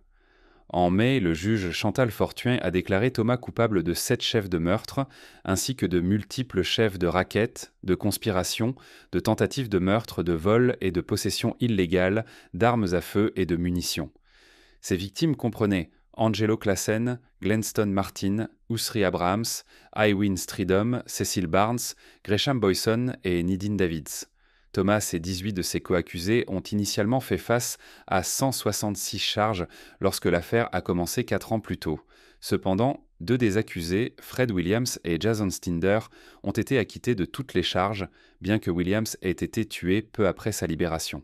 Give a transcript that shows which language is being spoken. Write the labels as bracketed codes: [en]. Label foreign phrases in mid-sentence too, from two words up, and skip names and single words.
[fr] En mai, le juge Chantal Fortuin a déclaré Thomas coupable de 7 chefs de meurtre, ainsi que de multiples chefs de racket, de conspiration, de tentatives de meurtre, de vol et de possession illégale d'armes à feu et de munitions. Ces victimes comprenaient Angelo Classen, Glenston Martin, Ousri Abrahams, Iwin Stridham, Cecil Barnes, Gresham Boyson et Nidine Davids. Thomas et 18 de ses coaccusés ont initialement fait face à 166 charges lorsque l'affaire a commencé 4 ans plus tôt. Cependant, 2 des accusés, Fred Williams et Jason Stinder, ont été acquittés de toutes les charges, bien que Williams ait été tué peu après sa libération.